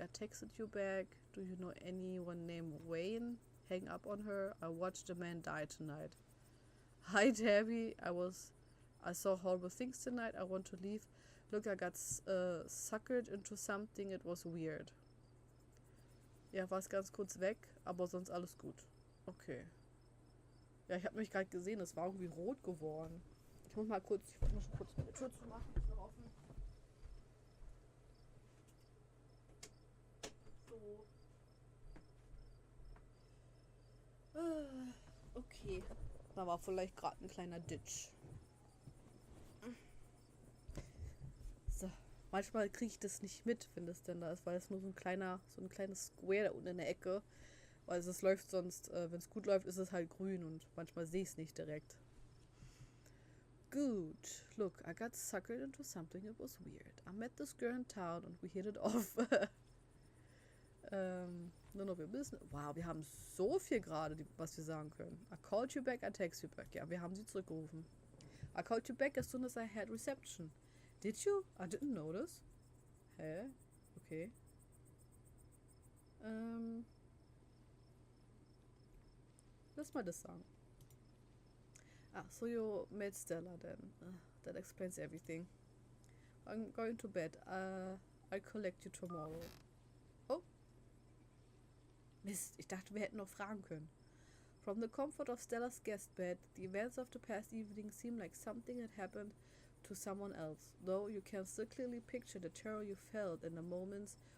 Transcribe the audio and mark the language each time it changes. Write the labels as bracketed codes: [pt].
[en] I texted you back. Do you know anyone named Wayne? Hang up on her. I watched a man die tonight. Hi, Tabby. I saw horrible things tonight. I want to leave. Look, I got suckered into something. It was weird. [de] Ja, war es ganz kurz weg, aber sonst alles gut. Okay. Ja, ich habe mich gerade gesehen, es war irgendwie rot geworden. Ich muss kurz meine Tür zu machen. Ist noch offen. So. Okay. Da war vielleicht gerade ein kleiner Ditch. So. Manchmal kriege ich das nicht mit, wenn das denn da ist, weil es nur so ein kleines Square da unten in der Ecke. Weil es läuft sonst, wenn es gut läuft, ist es halt grün und manchmal sehe ich es nicht direkt. [en] Good. Look, I got suckered into something that was weird. I met this girl in town and we hit it off. None of your business. [de] Wow, wir haben so viel gerade, was wir sagen können. [en] I called you back, I text you back. [de] Ja, wir haben sie zurückgerufen. [en] I called you back as soon as I had reception. Did you? I didn't notice. [de] Hä? Okay. Lass mal das sagen. [en] So you met Stella then. That explains everything. I'm going to bed. I'll collect you tomorrow. Oh. [de] Mist, ich dachte, wir hätten noch fragen können. [en] From the comfort of Stella's guest bed, the events of the past evening seem like something that happened to someone else, though you can still clearly picture the terror you felt in the moments.